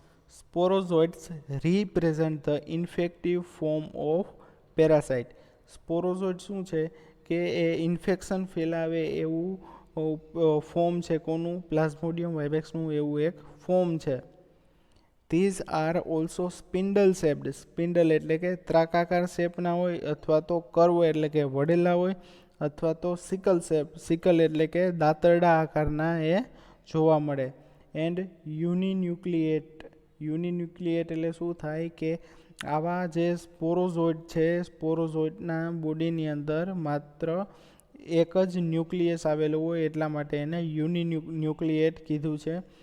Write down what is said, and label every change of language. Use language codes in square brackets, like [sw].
[en] Sporozoids represent the infective form of parasite. [gu] સ્પોરોઝોઇડ શું છે કે એ ઇન્ફેક્શન ફેલાવે એવું ફોર્મ છે. કોનું? પ્લાઝ્મોડિયમ વાઇવેક્સનું એવું એક ફોર્મ છે. [en] These are also spindle shaped. [gu] Spindle એટલે કે ત્રાકાકાર શેપના હોય, અથવા તો કર્વ એટલે કે વળેલા હોય, અથવા તો સિકલ શેપ, સિકલ એટલે કે દાંતરડા આકારના એ જોવા મળે. એન્ડ યુનિન્યુક્લિએટ. યુનિન્યુક્લિએટ એટલે શું થાય કે આવા જે સ્પોરોઝોઇડ છે, સ્પોરોઝોઇડના બોડીની અંદર માત્ર એક જ ન્યુક્લિયસ આવેલું હોય, એટલા માટે એને યુનિન્યુક્લિએટ કીધું છે.